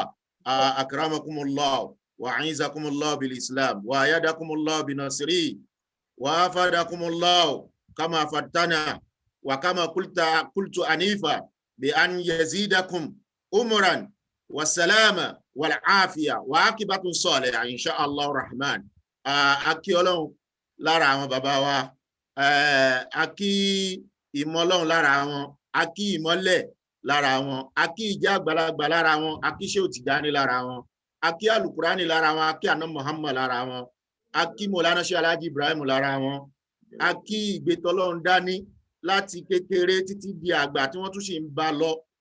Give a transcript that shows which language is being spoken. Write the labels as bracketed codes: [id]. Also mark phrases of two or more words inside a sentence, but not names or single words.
[ar] أكرمكم الله وأعزكم الله بالإسلام وأيدكم الله بنصره وأفادكم الله كما فتنا وكما قلت أنيفا بأن يزيدكم عمرا والسلامة والعافية وعاقبة صالحة إن شاء الله الرحمن. [yo] Akí Ọlọ́run lára àwọn bàbá wa, akí ìmọ̀ Ọlọ́run lára wọn, akí ìmọ́lẹ̀ lára wọn, akí ìjà àgbàlagbà lára wọn, akí Shehu Tijani lára wọn, akí Alukurani lára wọn, akí Ànábì Muhammad lára wọn, akí Mọ̀lánà Sheikh Alhaji Ibrahim lára wọn, akí ìgbétọ́lọ́run dání láti kékeré títí di àgbà tí wọ́n tún ṣe ń bá lọ.